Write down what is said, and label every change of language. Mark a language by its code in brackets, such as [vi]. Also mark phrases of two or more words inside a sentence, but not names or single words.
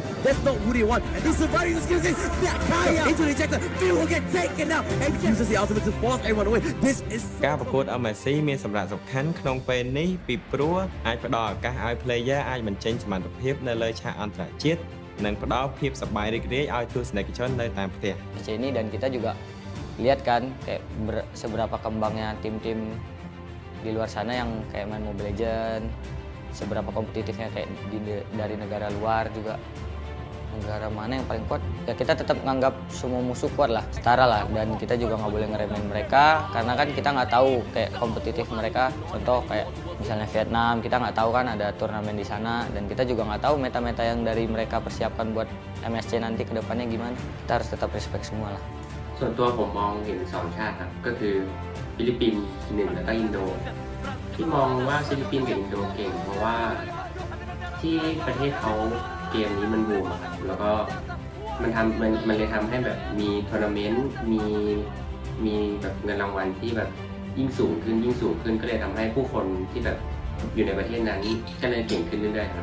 [en] That's not who they want. And he's surviving the skills. Nakaya into the ejector. Phil will get taken out. And he uses the ultimate to force everyone away. This is [km] ការប្រកួត MSC មានសម្រាប់សំខាន់ក្នុងពេលនេះពីព្រោះអាចផ្ដល់ឱកាសឲ្យ player អាចបញ្ចេញសមត្ថភាពនៅលើឆាកអន្តរជាតិនិងផ្ដល់ភាពសប្បាយរីករាយឲ្យទស្សនិកជននៅតាមផ្ទះ [id] Ini dan kita juga lihat kan kayak seberapa kembangnya tim-tim di luar sana yang kayak main Mobile Legends, seberapa kompetitifnya kayak dari negara luar juga. Negara mana yang paling kuat? Ya kita tetap menganggap semua musuh kuat lah, setara lah, dan kita juga nggak boleh ngeremehin mereka karena kan kita nggak tahu kayak kompetitif mereka. Contoh kayak misalnya Vietnam, kita nggak tahu kan ada turnamen di sana dan kita juga nggak tahu meta-meta yang dari mereka persiapkan buat MSC nanti ke depannya gimana. Kita harus tetap respect semua lah. [th] ส่วนตัวผมมองเห็นสองชาติครับก็คือฟิลิปปินส์หนึ่งแล้วก็อินโดที่มองว่าฟิลิปปินส์กับอินโดเก่งเพราะว่าที่ประเทศเขาเกมนี้มันบูมครับแล้วก็มันเลยทำให้แบบมีทัวร์นาเมนต์มีแบบเงินรางวัลที่แบบยิ่งสูงขึ้นก็เลยทำให้ผู้คนที่แบบอยู่ในประเทศนั้นก็เลยเก่งขึ้นเรื่อยๆครับ